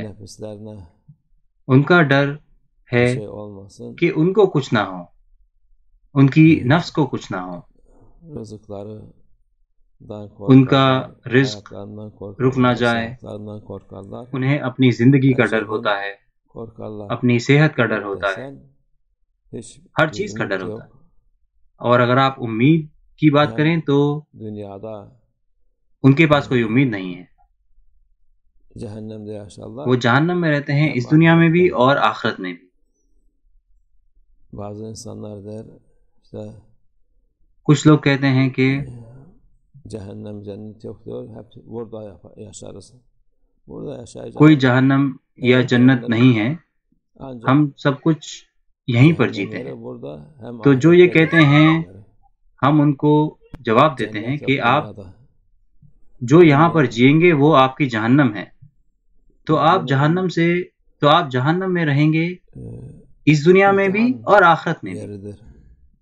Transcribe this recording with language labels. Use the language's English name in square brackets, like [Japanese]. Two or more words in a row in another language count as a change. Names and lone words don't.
[Urdu] ان کا ڈر ہے کہ ان کو کچھ نہ ہو، ان کی نفس کو کچھ نہ ہو، ان کا رزق رک نہ جائے، انہیں اپنی زندگی کا ڈر ہوتا ہے، اپنی صحت کا ڈر ہوتا ہے، ہر چیز کا ڈر ہوتا ہے. اور اگر آپ امید کی بات کریں تو ان کے پاس کوئی امید نہیں ہے. وہ جہنم میں رہتے ہیں، اس دنیا میں بھی اور آخرت میں بھی. [Turkish] bazı insanlar der işte [Urdu] کچھ لوگ کہتے ہیں کہ [Turkish] cehennem cennet yok diyor, hep burada yaşarız. Burada yaşayacağız. [Urdu] کوئی جہنم یا جنت نہیں ہے، [Turkish] Ancak [Urdu] ہم سب کچھ یہیں پر جیتے [Turkish] cehennemleri [Urdu] ہیں. [Turkish] burada hem [Urdu] تو جو یہ [Turkish] ahirette [Urdu] کہتے ہیں ہم ان کو جواب دیتے ہیں کہ آپ جو یہاں پر جئیں گے وہ آپ کی جہنم ہے. تو آپ جہنم میں رہیں گے اس دنیا میں بھی اور آخرت میں بھی.